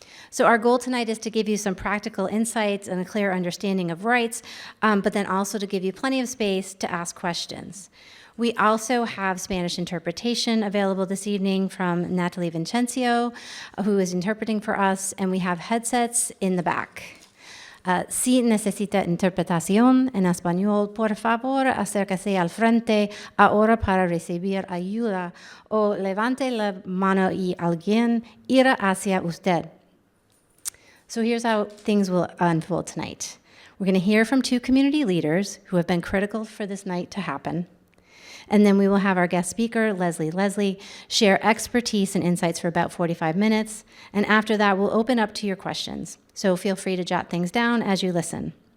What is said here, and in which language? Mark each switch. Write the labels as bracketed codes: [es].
[en] So our goal tonight is to give you some practical insights and a clear understanding of rights, but then also to give you plenty of space to ask questions. We also have Spanish interpretation available this evening from Natalie Vincencio, who is interpreting for us, and we have headsets in the back. [es] Si necesita interpretación en español, por favor, acérquese al frente ahora para recibir ayuda o levante la mano y alguien irá hacia usted. [en] So here's how things will unfold tonight. We're going to hear from two community leaders who have been critical for this night to happen. And then we will have our guest speaker, Leslie, share expertise and insights for about 45 minutes. And after that, we'll open up to your questions. So feel free to jot things down as you listen.